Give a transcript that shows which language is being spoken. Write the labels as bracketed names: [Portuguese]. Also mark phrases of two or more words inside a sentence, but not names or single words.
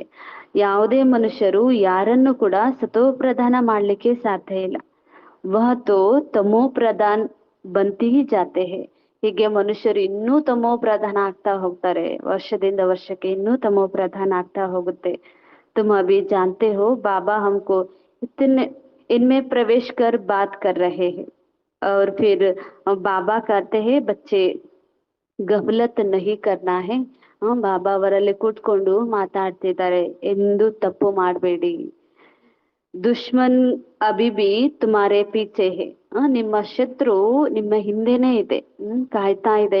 [Kannada] ಯಾವುದೇ ಮನುಷ್ಯರು ಯಾರನ್ನು ಕೂಡ ಸತೋ ಪ್ರಧಾನ ಮಾಡ್ಲಿಕ್ಕೆ ಸಾಧ್ಯ ಇಲ್ಲ. [Hindi] वह तो तमो प्रधान बनते ही जाते हैं. [Kannada] ಹೀಗೆ ಮನುಷ್ಯರು ಇನ್ನೂ ತಮೋ ಪ್ರಧಾನ ಆಗ್ತಾ ಹೋಗ್ತಾರೆ, ವರ್ಷದಿಂದ ವರ್ಷಕ್ಕೆ ಇನ್ನೂ ತಮೋ ಪ್ರಧಾನ ಆಗ್ತಾ ಹೋಗುತ್ತೆ. [Hindi] तुम अभी जानते हो बाबा हमको इतने इनमें प्रवेश कर बात कर रहे हैं. और फिर बाबा कहते हैं बच्चे गफलत नहीं करना है. [Kannada] ಬಾಬಾ ಅವರಲ್ಲಿ ಕೂತ್ಕೊಂಡು ಮಾತಾಡ್ತಿದ್ದಾರೆ, ಎಂದು ತಪ್ಪು ಮಾಡಬೇಡಿ. [Hindi] दुश्मन अभी भी तुम्हारे पीछे है. [Kannada] ನಿಮ್ಮ ಶತ್ರು ನಿಮ್ಮ ಹಿಂದೆನೇ ಇದೆ, ಕಾಯ್ತಾ ಇದೆ.